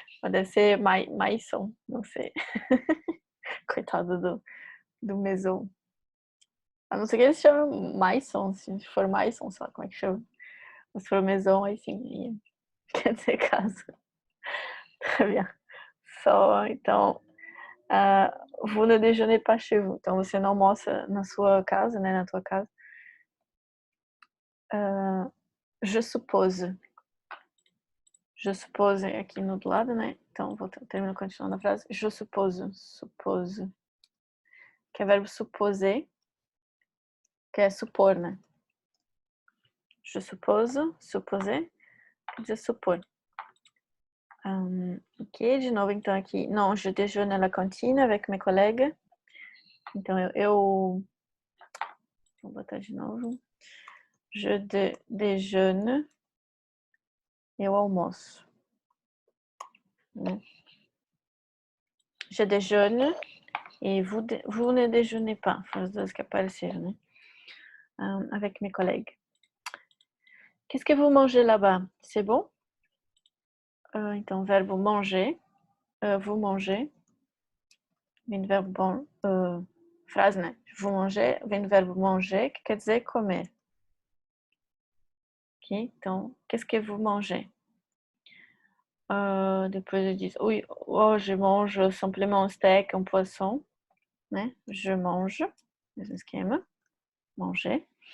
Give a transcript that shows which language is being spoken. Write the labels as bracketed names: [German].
[Portuguese] Deve ser Maison, não sei. Coitado do Maison. A não ser que eles chamem Maison, se for Maison, sei lá como é que chama. Mas se for Maison, aí sim, quer dizer casa. Tá bien. Só, então, [French] vous ne déjeunez pas chez vous. [Portuguese] Então, você não almoça na sua casa, né, na tua casa. [French] Je suppose. Je suppose [Portuguese] aqui no do lado, né? Então, vou terminar continuando a frase. Je suppose. Suppose. Que é verbo supposer. Que é supor, né? Je suppose. Supposer. Quer dizer supor. Ok, de novo, então, aqui. [French] Non, je déjeune à la cantine avec mes collègues. [Portuguese] Então, eu vou botar de novo. [French] Je déjeune. [Portuguese] Eu almoço. Né? [French] Je déjeune et vous ne déjeunez pas. [Portuguese] Foram as duas que apareceram, né? [French] Avec mes collègues. Qu'est-ce que vous mangez là-bas? C'est bon? [Portuguese] Então, verbo [French] manger. Vous mangez. [Portuguese] Vem do verbo frase, né? Vous mangez. Vem do verbo manger, que quer dizer comer. Ok? [French] Então, qu'est-ce que vous mangez? [Portuguese] Depois eu disse, [French] oui, je mange simplement un steak, un poisson, né? Je mange, [Portuguese] mesmo esquema, [French] manger.